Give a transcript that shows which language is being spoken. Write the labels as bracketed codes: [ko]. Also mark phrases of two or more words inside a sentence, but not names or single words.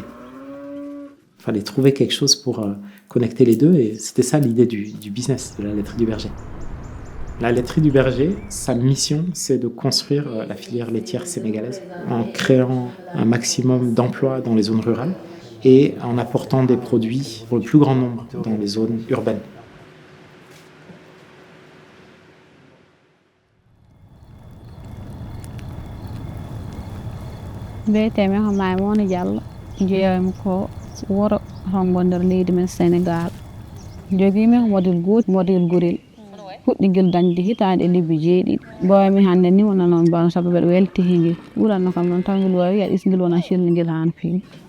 [fr] Il fallait trouver quelque chose pour connecter les deux et c'était ça l'idée du business de la laiterie du berger. La laiterie du berger, sa mission, c'est de construire la filière laitière sénégalaise en créant un maximum d'emplois dans les zones rurales et en apportant des produits pour le plus grand nombre dans les zones urbaines. [ff] mbiyetemi ko Maimouna Diallo jeeyami ko wuro Hongo nder leydi men Sénégal joguimi ko modèle gooti modèle gorel fuɗɗi guel dañde hitande e lebbi 7 mbawmi hande ni wona noon mbawmi sabu mbeɗa welti e ngel ɓuranno kam noon taw ngel wawi yaɗa isgel wona selli ngel hano fewi